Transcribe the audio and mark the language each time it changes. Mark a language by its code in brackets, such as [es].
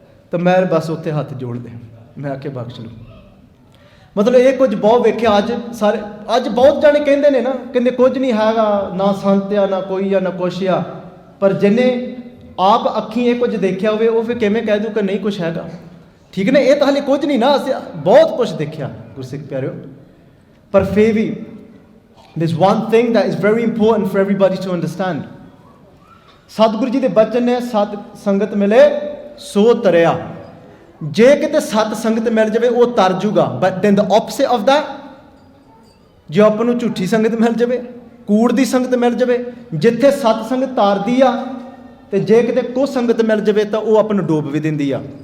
[pa] ਤਾਂ ਮੈਂ ਬਸ ਉੱਥੇ ਹੱਥ ਜੋੜਦੇ, ਮੈਂ ਆਖਿਆ ਬਖਸ਼ ਲਓ। ਮਤਲਬ ਇਹ ਕੁਝ ਬਹੁਤ ਵੇਖਿਆ ਅੱਜ ਬਹੁਤ ਜਾਣੇ ਕਹਿੰਦੇ ਨੇ ਨਾ, ਕਹਿੰਦੇ ਕੁਝ ਨਹੀਂ ਹੈਗਾ, ਨਾ ਸੰਤ ਆ, ਨਾ ਕੋਈ ਆ, ਨਾ ਕੁਛ ਆ। ਪਰ ਜਿਹਨੇ ਆਪ ਅੱਖੀਂ ਇਹ ਕੁਝ ਦੇਖਿਆ ਹੋਵੇ, ਉਹ ਫਿਰ ਕਿਵੇਂ ਕਹਿ ਦੂ ਕਿ ਨਹੀਂ ਕੁਛ ਹੈਗਾ। ਠੀਕ ਨੇ, ਇਹ ਤਾਂ ਹਾਲੇ ਕੁਝ ਨਹੀਂ ਨਾ, ਅਸੀਂ ਬਹੁਤ ਕੁਛ ਦੇਖਿਆ ਗੁਰਸਿੱਖ ਪਿਆਰਿਓ। ਪਰ ਫਿਰ ਵੀ [en] there's one thing that is very important for everybody to understand. [pa] Satguru ji ਦੇ ਬਚਨ ਨੇ, ਸਤ ਸੰਗਤ ਮਿਲੇ ਸੋ ਤਰਿਆ। ਜੇ ਕਿਤੇ ਸਤ ਸੰਗਤ ਮਿਲ ਜਾਵੇ ਉਹ ਤਰ ਜੂਗਾ, [en] but then the opposite of that, [pa] ਜੇ ਆਪਾਂ ਨੂੰ ਝੂਠੀ ਸੰਗਤ ਮਿਲ ਜਾਵੇ, ਕੂੜ ਦੀ ਸੰਗਤ ਮਿਲ ਜਾਵੇ, ਜਿੱਥੇ ਸਤ ਸੰਗਤ ਤਾਰਦੀ ਆ, ਤੇ ਜੇ ਕਿਤੇ ਕੁ ਸੰਗਤ ਮਿਲ ਜਾਵੇ ਤਾਂ ਉਹ ਆਪਾਂ ਨੂੰ ਡੋਬ ਵੀ ਦਿੰਦੀ ਆ।